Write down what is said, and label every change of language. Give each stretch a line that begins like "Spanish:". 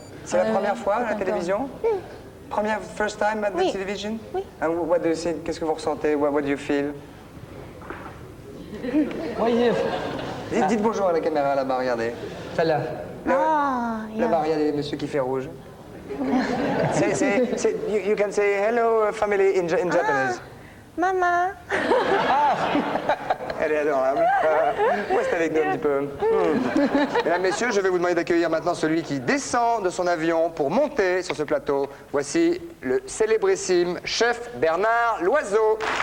French: C'est la première fois à la télévision?
English: Première, first time at the
French: Oui.
English: television?
French: Oui.
English: And what do you think?
French: Qu'est-ce que vous ressentez?
English: What do you feel?
French: Dites bonjour à la caméra là-bas, regardez. Celle-là. Là-bas, regardez, monsieur qui fait rouge.
English: You can say hello family in Japanese.
French: Maman. Elle est adorable. Reste avec nous un petit peu. Mesdames, messieurs, je vais vous demander d'accueillir maintenant celui qui descend de son avion pour monter sur ce plateau. Voici le célébrissime chef Bernard Loiseau.